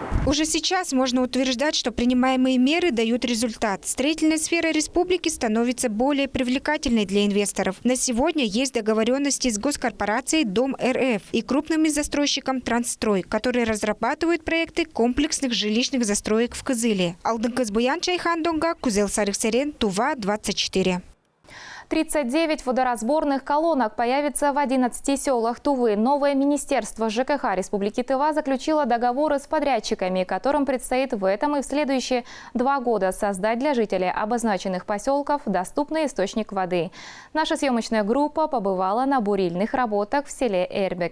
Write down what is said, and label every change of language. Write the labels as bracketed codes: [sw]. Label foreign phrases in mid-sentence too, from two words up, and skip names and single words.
[ru] Уже сейчас можно утверждать, что принимаемые меры дают результат. Строительная сфера республики становится более привлекательной для инвесторов. На сегодня есть договоренности с госкорпорацией Дом РФ и крупным застройщиком Трансстрой, которые разрабатывают проекты комплексных жилищных застроек в Кызыле. Алдынкыз Буян Чайхан Донга, Кузел Сарыхсерен, Тува, 24. 39 водоразборных колонок появится в 11 селах Тувы. Новое министерство ЖКХ Республики Тыва заключило договоры с подрядчиками, которым предстоит в этом и в следующие 2 года создать для жителей обозначенных поселков доступный источник воды. Наша съемочная группа побывала на бурильных работах в селе Эрбек.